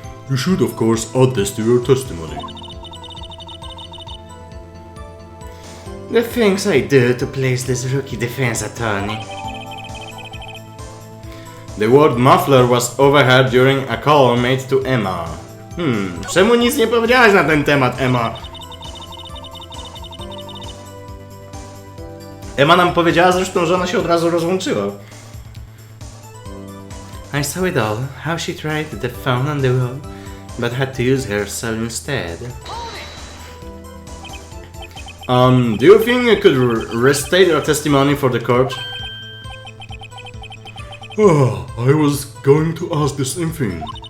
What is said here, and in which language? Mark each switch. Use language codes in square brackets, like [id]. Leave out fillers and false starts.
[en] You should of course add this to your testimony. The things I do to please this rookie defense attorney. The word muffler was overheard during a call made to Emma. [pl] Czemu nic nie powiedziałaś na ten temat, Emma? Emma nam powiedziała zresztą, że ona się od razu rozłączyła. [en] I saw it all, how she tried the phone on the wall, but had to use her cell instead. Do you think you could restate your testimony for the court? Oh, I was going to ask the same thing.